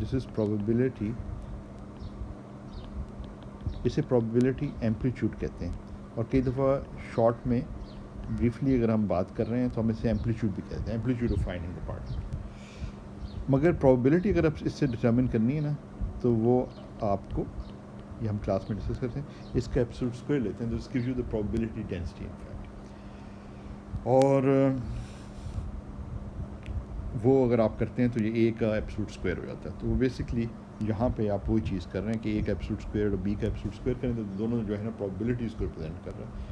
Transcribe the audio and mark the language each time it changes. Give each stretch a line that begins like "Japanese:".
English: this is probability,
Urdu: اسے probability amplitude کہتے ہیں. اور کئی دفعہ شارٹ میں بریفلی اگر ہم بات کر رہے ہیں تو ہم اسے ایمپلیٹیوڈ بھی کہتے ہیں,
English: Amplitude of finding the particle.
Urdu: مگر پرابیبلٹی اگر آپ اس سے ڈٹرمن کرنی ہے نا تو وہ آپ کو یہ ہم کلاس میں ڈسکس کرتے ہیں اس کا ایبسولوٹ اسکوائر لیتے ہیں.
English: تو اس gives you the probability density in fact.
Urdu: اور وہ اگر آپ کرتے ہیں تو یہ اے کا ایبسولوٹ اسکوائر ہو جاتا ہے. تو وہ بیسکلی یہاں پہ آپ وہی چیز کر رہے ہیں کہ اے کا ایبسولوٹ اسکوائر اور بی کا ایبسولوٹ اسکوائر کریں تو دونوں جو ہے نا پرابیبلٹیز کو ریپرزینٹ کر رہے ہیں.